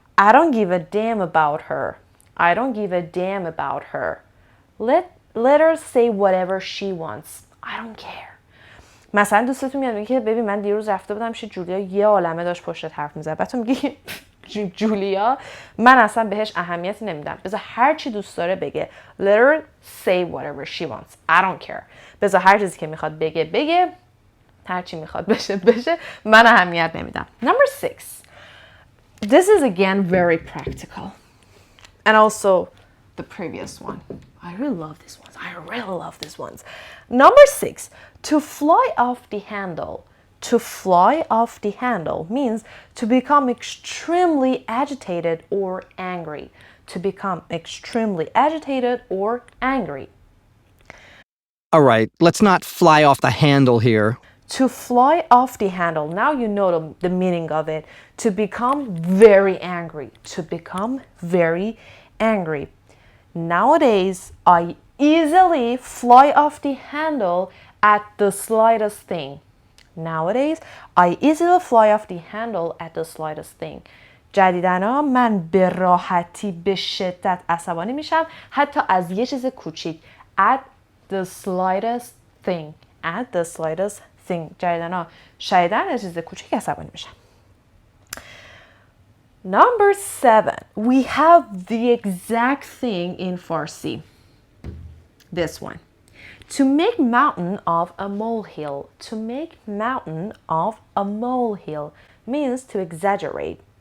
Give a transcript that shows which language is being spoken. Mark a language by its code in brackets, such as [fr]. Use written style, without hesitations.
[en] I don't give a damn about her. I don't give a damn about her. Let her say whatever she wants. I don't care. [fa] مثلا دوستتون میاد میگه که ببین من دیروز رفته بودم پیش جولیا، یه عالمه داشت پشتت حرف میزد. بعد تو میگی جولیا من اصلا بهش اهمیتی نمیدم، بذار هر چی دوست داره بگه. [en] Let her say whatever she wants. I don't care. [fa] بذار هر چیزی که میخواد بگه، هر چی میخواد بشه، من اهمیت نمیدم. [en] Number 6. This is again very practical. And also the previous one. I really love these ones. I really love these ones. Number 6. To fly off the handle. To fly off the handle means to become extremely agitated or angry. To become extremely agitated or angry. All right, let's not fly off the handle here. To fly off the handle. Now you know the meaning of it. To become very angry. To become very angry. Nowadays, I easily fly off the handle at the slightest thing. Nowadays, I easily fly off the handle at the slightest thing. [fa] جدیداً من به راحتی به شدت عصبانی میشم حتی از یه چیز کوچیک. [en] At the slightest thing. At the slightest thing. [fa] جدیداً شدیداً از چیز کوچیک عصبانی میشم. [en] Number 7. We have the exact thing in Farsi. This one. To make mountain of a molehill. To make mountain of a molehill means to exaggerate.